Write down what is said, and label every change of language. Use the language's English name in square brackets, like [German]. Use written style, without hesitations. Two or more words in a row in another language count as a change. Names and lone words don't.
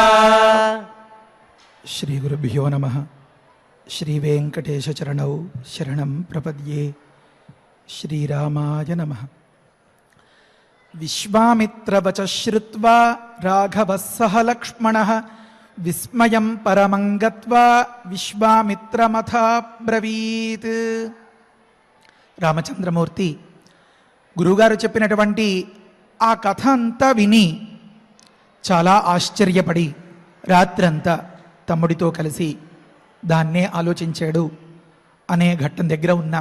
[Sanskrit] श्री गुरुभ्यो नमः। श्री वेंकटेश चरणौ शरणं प्रपद्ये। श्रीरामाय नमः। विश्वामित्रवच श्रुत्वा राघवः सह लक्ष्मणः विस्मयं परमं गत्वा విశ్వామిత్రమథాబ్రవీత్. [Telugu] రామచంద్రమూర్తి గురువుగారు చెప్పినటువంటి ఆ కథ అంతా విని చాలా ఆశ్చర్యపడి రాత్రంతా తమ్ముడితో కలిసి దాన్నే ఆలోచించాడు అనే ఘట్టం దగ్గర ఉన్నాం.